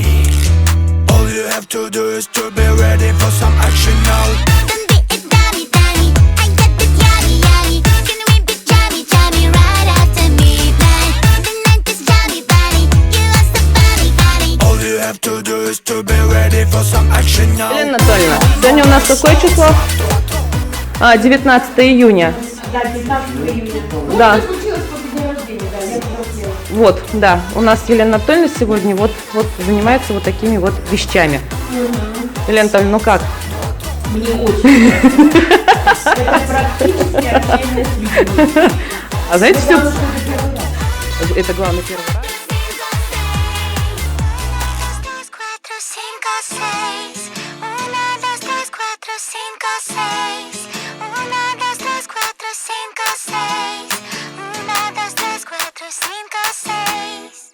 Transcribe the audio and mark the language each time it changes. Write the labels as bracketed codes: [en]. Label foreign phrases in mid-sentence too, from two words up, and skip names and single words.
[en] All you have to do is to be ready for some action now. Don't be a dummy, dummy. I got the yummy, yummy. Can we be jammy, jammy right after midnight? The night is jammy, buddy. You are so funny, funny. All you have to do is to be ready for some action now. [ru] Елена Анатольевна, сегодня у нас какое число? 19 июня. Да, 19 июня. Да. Что случилось после дня рождения? Да, я попросила. Вот, да. У нас Елена Анатольевна сегодня вот занимается вот такими вот вещами. Елена Анатольевна, ну как? Мне очень нравится. Это практически отдельность любви. А знаете, все... Главное, что это первый раз. Это главный первый раз. [es] Dos, cuatro, cinco, seis. Uno, dos, tres, cuatro, cinco, seis. Uno, dos, tres, cuatro, cinco, seis. Uno, dos, tres, cuatro, cinco, seis.